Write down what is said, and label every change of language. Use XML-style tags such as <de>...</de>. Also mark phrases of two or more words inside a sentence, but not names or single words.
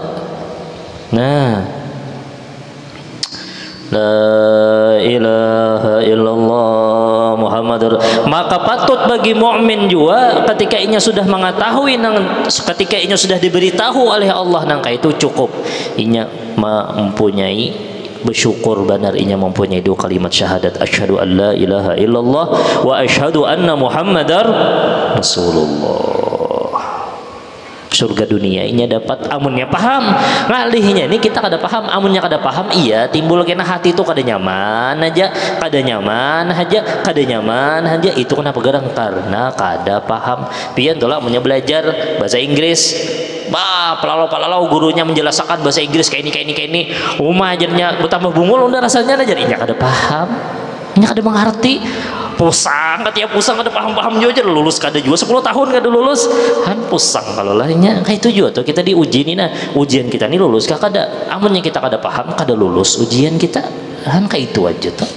<bjn>Nah</bjn> <ar>لا إله إلا الله محمد,</ar> <bjn>maka patut bagi mukmin juga ketika inya sudah mengetahui ketika inya sudah diberitahu oleh Allah nangka itu cukup inya mempunyai bersyukur benar inya mempunyai dua kalimat syahadat</bjn> <ar>أشهد أن لا إله إلا الله وأشهد أن محمدا رسول الله.</ar> <bjn>Surga dunia ini dapat amunnya paham ngalihnya ini kita kada paham amunnya kada paham iya timbul kena hati itu kada nyaman aja itu kenapa garang karena kada paham pian tolak amunnya belajar bahasa Inggris pelalau gurunya menjelaskan bahasa Inggris kayak ini rumah ajarnya bertambah bungul udah rasanya aja inya kada paham inya kada mengerti pusang ketiap pusang ada paham juga lulus kada juga 10 tahun kada lulus kan pusang kalau lahnya kayak itu juga tuh kita diuji nih nah ujian kita nih lulus kah kada amunnya kita kada paham kada lulus ujian kita kan kayak itu aja</bjn>